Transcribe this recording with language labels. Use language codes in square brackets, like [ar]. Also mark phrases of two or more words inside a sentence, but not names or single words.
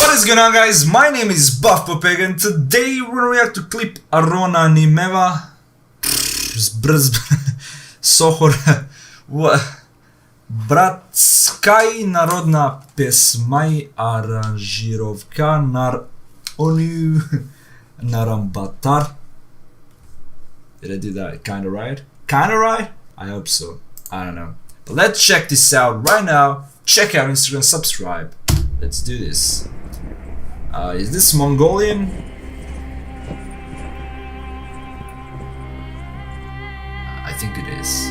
[en] What is going on, guys? My name is Buff Popeg and today we're gonna react to clip Aryun-Goa soохор братская народная песня аранжировка Нарону Нарамбатар. Did I do that kinda right? Kinda right? I hope so. I don't know. But let's check this out right now. Check out Instagram, subscribe. Let's do this. Is this Mongolian? I think it is.